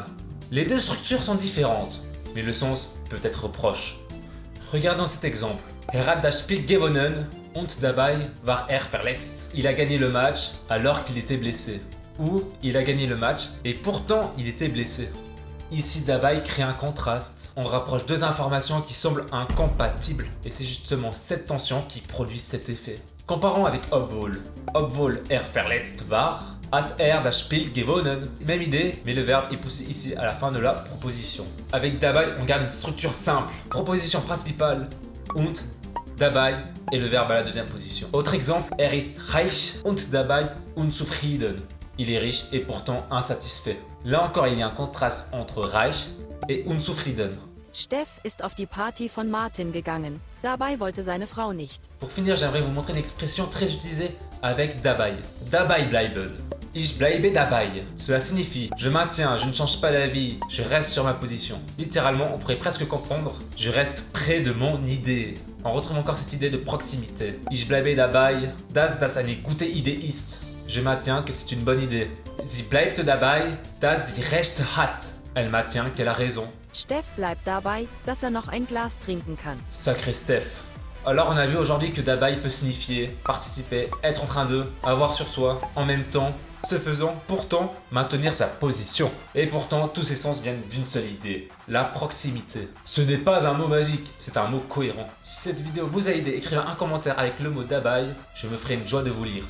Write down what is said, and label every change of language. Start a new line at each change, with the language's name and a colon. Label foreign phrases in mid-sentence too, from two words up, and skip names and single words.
French: Les 2 structures sont différentes, mais le sens peut être proche. Regardons cet exemple.
German: Er hat das Spiel gewonnen und dabei war er verletzt.
French: Il a gagné le match alors qu'il était blessé. Ou il a gagné le match et pourtant il était blessé. Ici, dabei crée un contraste. On rapproche deux informations qui semblent incompatibles. Et c'est justement cette tension qui produit cet effet. Comparons avec obwohl.
German: Obwohl verletzt war, hat das Spiel gewonnen.
French: Même idée, mais le verbe est poussé ici à la fin de la proposition. Avec dabei, on garde une structure simple. Proposition principale,
German: und, dabei,
French: et le verbe à la deuxième position. Autre exemple,
German: ist reich und dabei unzufrieden.
French: Il est riche et pourtant insatisfait. Là encore, il y a un contraste entre reich et unzufrieden.
German: Steff ist auf die Party von Martin gegangen. Dabei wollte seine Frau nicht.
French: Pour finir, j'aimerais vous montrer une expression très utilisée avec dabei.
German: Dabei bleiben. Ich bleibe dabei.
French: Cela signifie je maintiens, je ne change pas d'avis, je reste sur ma position. Littéralement, on pourrait presque comprendre je reste près de mon idée. On retrouve encore cette idée de proximité.
German: Ich bleibe dabei, dass das eine gute Idee ist.
French: Je maintiens que c'est une bonne idée.
German: Sie bleibt dabei, dass sie recht hat.
French: Elle maintient qu'elle a raison.
German: Steff bleibt dabei, dass er noch ein Glas trinken kann.
French: Sacré Steph. Alors on a vu aujourd'hui que dabei peut signifier participer, être en train de, avoir sur soi, en même temps, ce faisant, pourtant, maintenir sa position. Et pourtant, tous ces sens viennent d'une seule idée, la proximité. Ce n'est pas un mot magique, c'est un mot cohérent. Si cette vidéo vous a aidé, écrivez un commentaire avec le mot dabei, je me ferai une joie de vous lire.